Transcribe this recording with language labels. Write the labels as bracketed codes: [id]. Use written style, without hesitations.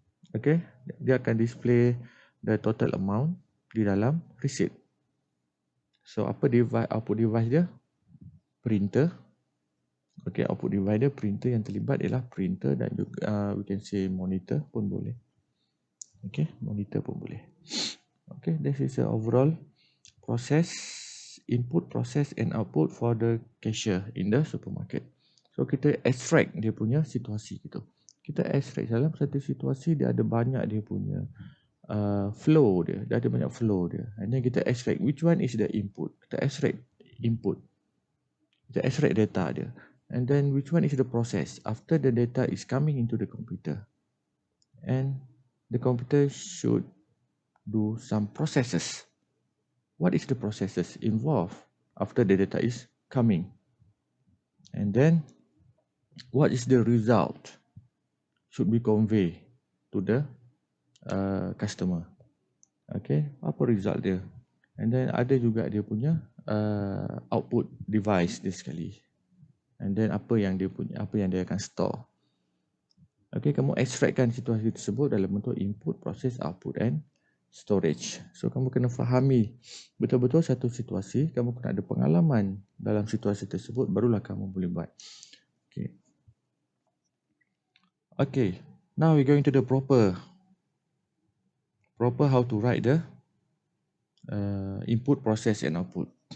[ms] Okay, dia akan [en] display the total amount [ms] di dalam receipt. So apa device, output device dia? Printer. Okay, output device dia printer, yang terlibat ialah printer dan juga [en] we can say [ms] monitor pun boleh. Okay, monitor pun boleh. [en] Okay, this is the overall process, input, process and output for the cashier in the supermarket. [ms] So kita extract dia punya situasi gitu. Kita extract dalam satu situasi dia ada banyak dia punya flow dia. Dia ada banyak flow dia. [en] And then [ms] kita extract [en] which one is the input. [ms] Kita extract input. Kita extract data dia. [en] And then which one is the process after the data is coming into the computer. And the computer should do some processes. What is the processes involved after the data is coming? And then what is the result should be conveyed to the customer. [ms] Okay, apa result dia? [en] And then [ms] ada juga dia punya output device dia sekali. [en] And then [ms] apa yang dia akan store. Okay, kamu extractkan situasi tersebut dalam bentuk input, process, output and storage. So kamu kena fahami betul-betul satu situasi, kamu kena ada pengalaman dalam situasi tersebut, barulah kamu boleh buat. [en] Okay. Okay, now we're going to the proper how to write the input, process and output.